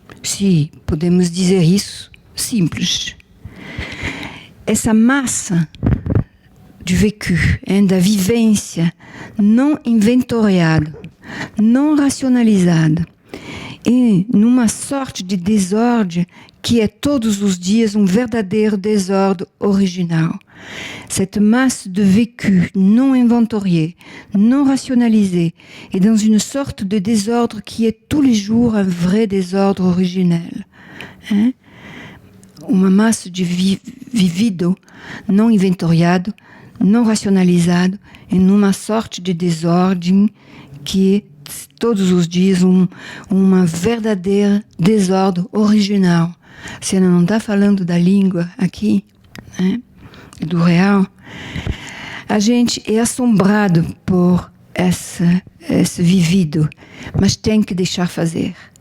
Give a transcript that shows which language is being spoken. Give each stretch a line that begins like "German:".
Portuguese: Se podemos dizer isso, simples. Essa massa do vécu, da vivência não inventoriada, não racionalizada, e numa sorte de desordem que é todos os dias um verdadeiro desordem original.
French: Cette masse de vécu non inventorié, non rationalisé, est dans une sorte de désordre qui est tous les jours un vrai désordre originel.
Portuguese: Uma massa de vivido, não inventoriado, não racionalizado, e numa sorte de desordem que é todos os dias uma verdadeira desordem original. Se ela não está falando da língua aqui, do real, a gente é assombrado por esse vivido, mas tem que deixar fazer.